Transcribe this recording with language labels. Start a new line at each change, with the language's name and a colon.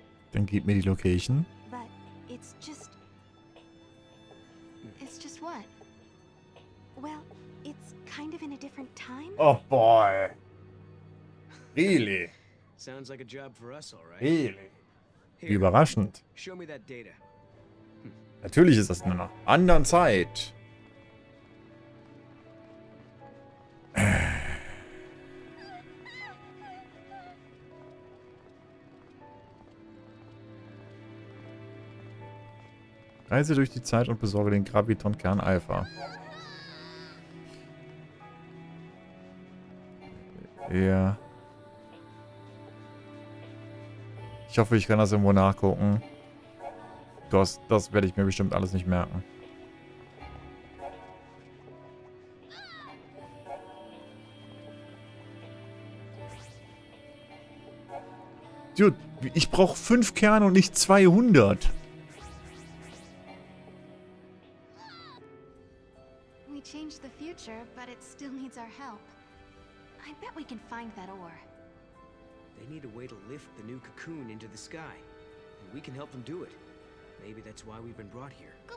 German: Dann gib mir die Location.
English: But it's just... It's just what? well, it's kind of in a different time. Oh boy. Really? Sounds like a job for us, all right. Really? Here,
German: Überraschend.
English: show me that data.
German: Natürlich ist das in einer anderen Zeit. Reise durch die Zeit und besorge den Gravitonkern Alpha. Ja. Ich hoffe, ich kann das irgendwo nachgucken. Das werde ich mir bestimmt alles nicht merken. Dude, ich brauche 5 Kerne und nicht 200.
English: We changed the future, but it still needs our help. I bet we can find that ore. They need a way to lift the new cocoon into the sky. And we can help them do it. Maybe that's why we've been brought here.